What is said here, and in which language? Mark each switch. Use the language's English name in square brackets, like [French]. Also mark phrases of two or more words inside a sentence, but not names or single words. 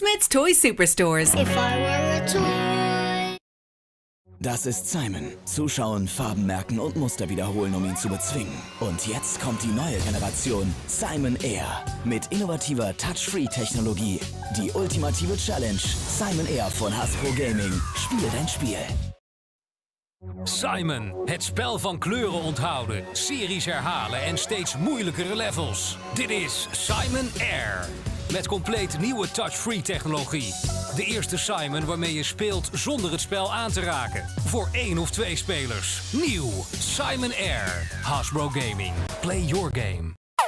[English] toy superstores. If I were a toy. [German] Das ist Simon. Zuschauen, Farben merken und Muster wiederholen, um ihn zu bezwingen. Und jetzt kommt die neue Generation Simon Air. Mit innovativer Touch-Free-Technologie. Die ultimative Challenge. Simon Air von Hasbro Gaming. Spiel dein Spiel. [Dutch] Simon, het spel van kleuren onthouden, series herhalen en steeds moeilijkere levels. Dit is Simon Air. Met compleet nieuwe touch-free technologie. De eerste Simon waarmee je speelt zonder het spel aan te raken. Voor 1 of 2 spelers. Nieuw. Simon Air. Hasbro Gaming. [English] Play your game.